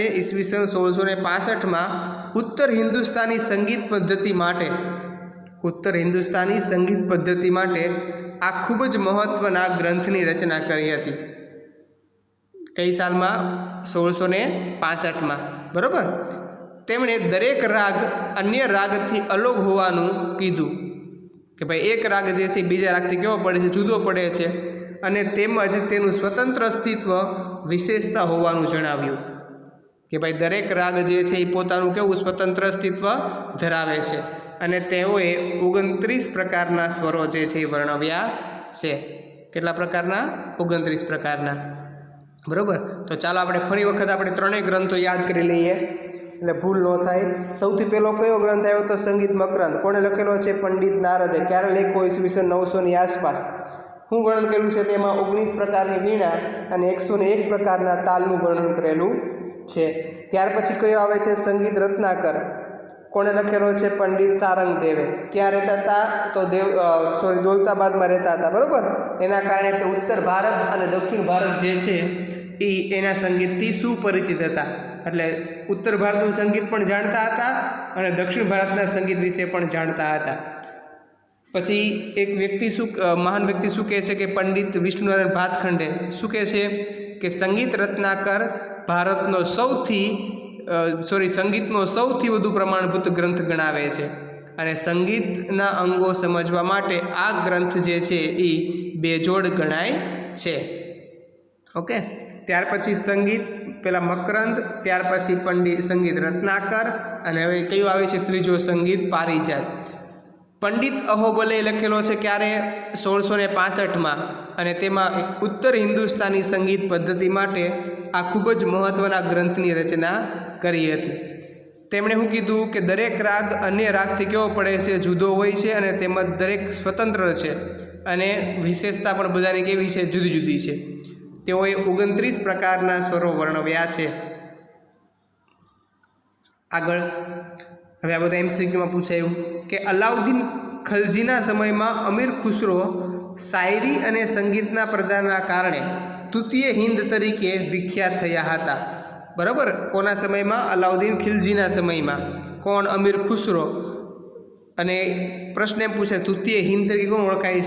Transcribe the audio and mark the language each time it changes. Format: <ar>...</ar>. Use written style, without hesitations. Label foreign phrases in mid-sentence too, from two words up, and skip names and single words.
<gu>ઈસ્વીસન 1665 માં ઉત્તર હિન્દુસ્તાની સંગીત પદ્ધતિ માટે, ઉત્તર હિન્દુસ્તાની સંગીત પદ્ધતિ માટે આ ખૂબ જ મહત્વના ગ્રંથની રચના કરી હતી। કઈ સાલમાં? 1665 માં। બરાબર। તેમણે દરેક રાગ અન્ય રાગથી અલગ હોવાનું કીધું કે ભાઈ એક રાગ જે છે બીજા રાગથી કેવો પડે છે? જુદો પડે છે। અને તેમજ તેનું સ્વતંત્ર અસ્તિત્વ વિશેષતા હોવાનું જણાવ્યું કે ભાઈ દરેક રાગ જે છે એ પોતાનું કેવું સ્વતંત્ર અસ્તિત્વ ધરાવે છે અને તેઓએ 29 પ્રકારના સ્વરો જે છે વર્ણવ્યા છે। કેટલા પ્રકારના? 29 પ્રકારના। બરાબર। તો ચાલો આપણે ફરી વખત આપણે ત્રણેય ગ્રંથો યાદ કરી લઈએ એટલે ભૂલ ન થાય। સૌથી પહેલો કયો ગ્રંથ આવ્યો? તો સંગીત મકરંદ। કોણે લખેલો છે? પંડિત નારદે। ક્યારે લખ્યો? ઈસવીસન 900 ની આસપાસ। શું વર્ણન કર્યું છે? તેમાં 19 પ્રકારની વીણા અને 101 પ્રકારના તાલનું વર્ણન કરેલું છે। ત્યાર પછી કયો આવે છે? સંગીત રત્નાકર। કોણે લખેલો છે? પંડિત સારંગદેવે। ક્યાં રહેતા હતા? તો દૌલતાબાદમાં રહેતા હતા। બરાબર। એના કારણે તે ઉત્તર ભારત અને દક્ષિણ ભારત જે છે એ એના સંગીતથી સુપરિચિત હતા। એટલે ઉત્તર ભારતનું સંગીત પણ જાણતા હતા અને દક્ષિણ ભારતના સંગીત વિશે પણ જાણતા હતા। પછી એક વ્યક્તિ મહાન વ્યક્તિ શું કહે છે કે પંડિત વિષ્ણુનારાયણ ભાતખંડે શું કહે છે કે સંગીત રત્નાકર ભારતનો સંગીતનો સૌથી વધુ પ્રમાણભૂત ગ્રંથ ગણાવે છે અને સંગીતના અંગો સમજવા માટે આ ગ્રંથ જે છે એ બેજોડ ગણાય છે। ઓકે, ત્યાર પછી સંગીત પેલા મકરંદ, ત્યાર પછી પંડિત સંગીત રત્નાકર અને હવે કયું આવે છે? ત્રીજો સંગીત પારિજાત। પંડિત અહોબલે લખેલો છે ક્યારે? 1665 માં। અને તેમાં ઉત્તર હિન્દુસ્તાની સંગીત પદ્ધતિ માટે આ ખૂબ જ મહત્વના ગ્રંથની રચના કરી હતી। તેમણે શું કીધું કે દરેક રાગ અન્ય રાગથી કેવો પડે છે? જુદો હોય છે અને તેમજ દરેક સ્વતંત્ર છે અને વિશેષતા પણ બધાની કેવી છે? જુદી જુદી છે। તેઓએ 29 પ્રકારના સ્વરો વર્ણવ્યા છે। આગળ હવે આ બધા MCQ માં પૂછાયું। કે અલાઉદ્દીન ખલજીના સમયમાં અમીર ખુસરો શાયરી અને સંગીતના પ્રદાનના કારણે તૃતીય હિન્દ તરીકે વિખ્યાત થયા હતા. બરાબર. કોના સમયમાં? અલાઉદ્દીન ખિલજીના સમયમાં. કોણ? અમીર ખુસરો. અને પ્રશ્ન એમ પૂછે તૃતીય હિન્દ તરીકે કોણ ઓળખાય છે?</gu>